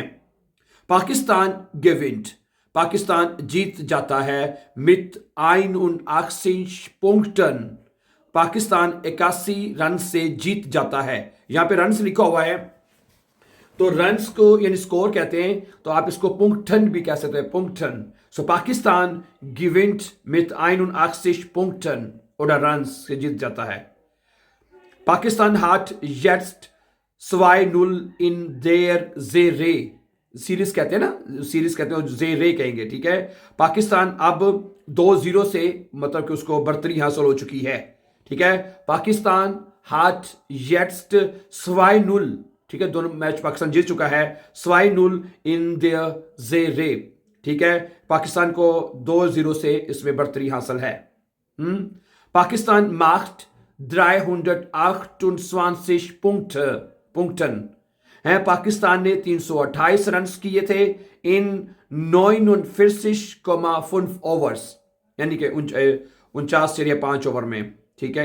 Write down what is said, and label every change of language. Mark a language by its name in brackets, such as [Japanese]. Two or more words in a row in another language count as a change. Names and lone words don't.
[Hindi] पाकिस्तान गेविंट, पाकिस्तान जीत जाता है [German] mit 81 Punkten, [Hindi] पाकिस्तान 81 रन से जीत जाता है। यहां पे रन लिखा हुआ है तो रन्स को यानी स्कोर कहते हैं, तो आप इसको पुंक्टन भी कह सकते हैं, पुंक्टन। सो पाकिस्तान [German] gewinnt mit 81 Punkten [Hindi] oder रन्स से जीत जाता है। [German] पाकिस्तान hat jetzt 2-0 in der Serie, [Hindi] सीरीज कहते हैं ना, सीरीज कहते हैं, जेरे कहेंगे, ठीक है। पाकिस्तान अब 2-0 से मतलब कि उसको बर्तरी हासिल हो चुकी है, ठीक है। [German] पाकिस्तान hat jetzt 2-0, [Hindi] ठीक है, दोनों मैच पाकिस्तान जीत चुका है, 2-0 [German] in der Serie, [Hindi] ठीक है। पाकिस्तान को 2-0 से इसमें बर्तरी हासिल है। पाकिस्तान [German] macht 328 Punkten [Hindi] है, पाकिस्तान ने 328 रन किए थे इन 49,5 ओवर्स, यानी कि 49.5 ओवर में, ठीक है।